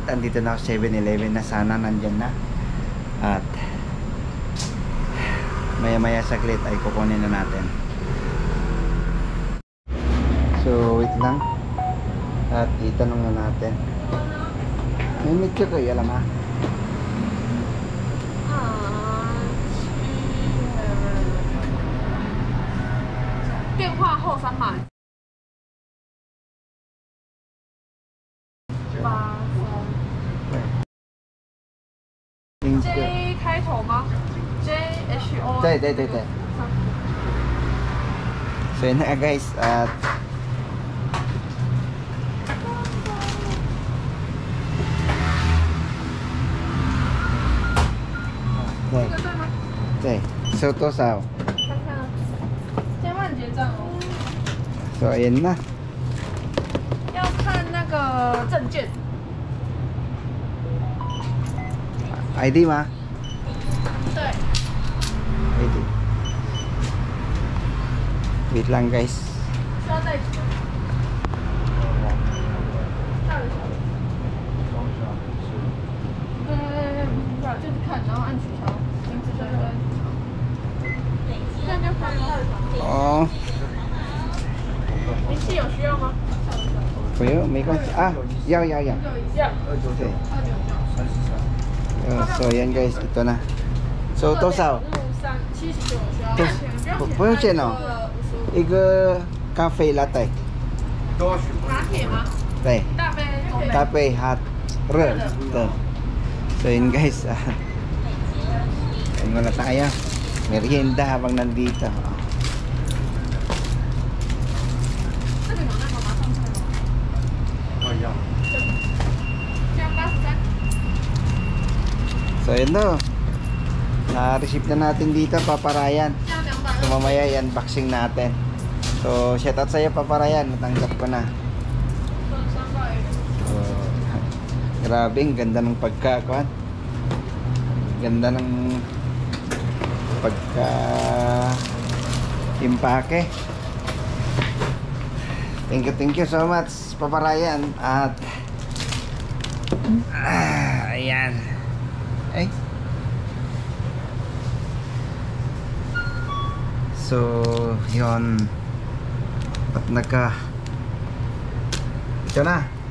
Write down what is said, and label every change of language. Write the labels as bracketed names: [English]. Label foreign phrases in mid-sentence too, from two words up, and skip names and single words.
[Filipino] Andito na ako 7-Eleven na, sana nandyan na. At maya maya saglit ay kukunin na natin. So wait lang, at itanong na natin. May medyo kayo alam ha. [Chinese] 电话后三码，J 开头吗 ？JHO。对。 [Filipino] So yun na, guys, at [Chinese] 对，收多少？千万结账哦。 [Filipino] So ayan na. [Chinese] 要看那个证件。 ID 吗？对。 [Filipino] ID。Wait lang, guys. [Chinese] 需要带几个？大的小的。不是，就是看，然后按取消，名字对。这样就可以了。哦。明细有需要吗？不用，没关系啊，要。要。 [Filipino] 对。So yan, guys, ito na. [Chinese] So 多少？不用钱哦。一个咖啡latte。拿铁吗？对。大杯。 hot， 热。 [Filipino] 对。So yun, guys, kain muna tayo. Merienda habang nandito. So yun no, na-receive na natin dito, Papa Ryan. So mamaya i-unboxing natin. So [English] shout out [Filipino] sa'yo, Papa Ryan, natanggap ko na. So, grabe, ang ganda ng pagkakuan, ganda ng impake. [English] Thank you so much, Papa Ryan. [Filipino] At ayan. Ay. So yun, at ito na.